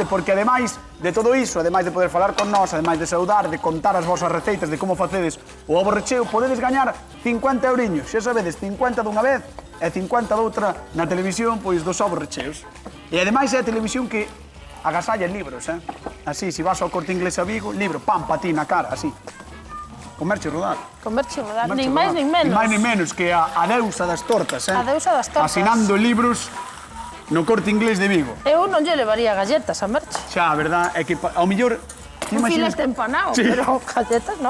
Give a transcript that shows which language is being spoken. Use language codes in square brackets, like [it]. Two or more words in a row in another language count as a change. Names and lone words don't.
[gl] Porque ademais de todo iso, ademais de poder falar con nós, ademais de saudar, de contar as vosas receitas de como facedes o ovo recheo, podedes gañar 50 euriños. Xa sabedes, 50 dunha vez e 50 doutra na televisión, pois dos ovos recheos. E ademais é a televisión que agasalla libros, Así, se vas ao Corte Inglés a Vigo, libro, pam, pa ti na cara, así. Comerche rodar. Comerche rodar, Comerche nin máis rodar. nin menos. Nin máis nin menos que a deusa das tortas, A deusa das tortas. Asinando libros no Corte Inglés de Vigo. Eu non lle levaría galletas a Merche. Xa, a verdad, é que ao mellor... Un filete empanado, Sí. pero galletas non.